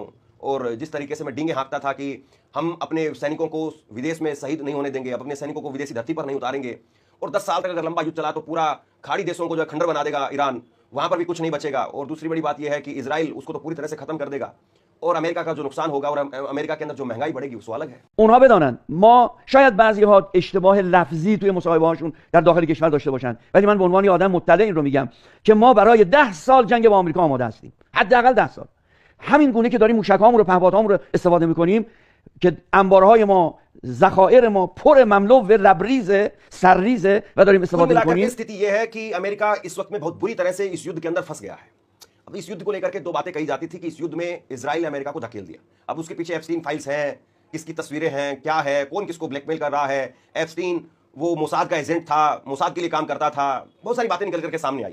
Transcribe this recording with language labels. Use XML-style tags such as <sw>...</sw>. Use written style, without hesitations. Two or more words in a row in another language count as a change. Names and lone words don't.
<hi>और जिस तरीके से मैं डींगे हाँकता था कि हम अपने सैनिकों को विदेश में शहीद नहीं होने देंगे, अपने सैनिकों को विदेशी धरती पर नहीं उतारेंगे, और 10 साल तक अगर लंबा युद्ध चला तो पूरा खाड़ी देशों को जो खंडर बना देगा ईरान, वहां पर भी कुछ नहीं बचेगा। और दूसरी बड़ी बात यह है कि इजराइल उसको तो पूरी तरह से खत्म कर देगा, और अमेरिका का जो नुकसान होगा और अमेरिका के अंदर जो महंगाई बढ़ेगी वो अलग है।</hi> <fa>اونها بدانن ما شاید بعضی‌ها اشتباه لفظی توی مصاحبه‌هاشون در داخل کشور داشته باشن، ولی من به عنوان یه آدم مطلع این رو میگم که ما برای 10 سال جنگ با آمریکا آماده هستیم، حداقل 10 سال. همین گونه که داریم موشک‌هامون رو، پهپادهامون رو استفاده می‌کنیم که انبارهای ما، ذخایر ما پر مملو و لبریز سرریز و داریم استفاده می‌کنیم.</fa> <hi>स्थिति यह है कि अमेरिका इस वक्त में बहुत बुरी तरह से इस युद्ध के अंदर फंस गया है। अब इस युद्ध को लेकर के दो बातें कही जाती थी कि इस युद्ध में इजराइल ने अमेरिका को धकेल दिया। अब उसके पीछे एप्स्टीन फाइल्स हैं, किसकी तस्वीरें हैं, क्या है, कौन किसको ब्लैकमेल कर रहा है। एप्स्टीन वो मोसाद का एजेंट था, मोसाद के लिए काम करता था, बहुत सारी बातें निकल करके सामने आई।</hi>